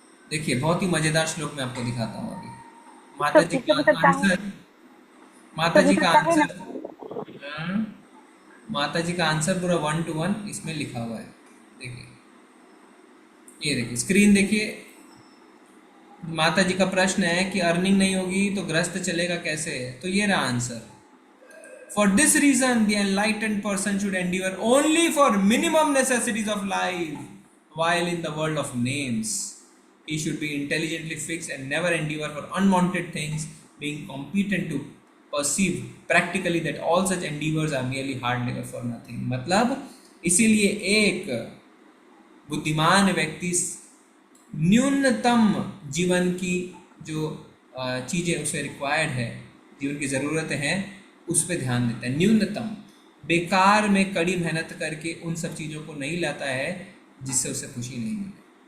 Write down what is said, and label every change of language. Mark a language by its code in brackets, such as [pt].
[hi] देखिए बहुत ही मजेदार श्लोक मैं आपको दिखाता हूँ अभी। माता जी का आंसर, माता जी का आंसर, हाँ, माता जी का आंसर पूरा 1 to 1 इसमें लिखा हुआ है। देखिए, ये देखिए स्क्रीन देखिए। माता जी का प्रश्न है कि अर्निंग नहीं होगी तो गृहस्थ चलेगा कैसे, तो ये रहा answer. [en] For this reason, the enlightened person should endeavor only for minimum necessities of life, while in the world of names, he should be intelligently fixed and never endeavor for unwanted things, being competent to perceive practically that all such endeavors are merely hard labor for nothing. [hi] मतलब इसीलिए एक बुद्धिमान व्यक्ति न्यूनतम जीवन की जो चीज़ें उसे रिक्वायर्ड है, जीवन की ज़रूरतें हैं, उस पर ध्यान देता है। न्यूनतम, बेकार में कड़ी मेहनत करके उन सब चीज़ों को नहीं लाता है जिससे उसे खुशी नहीं मिले।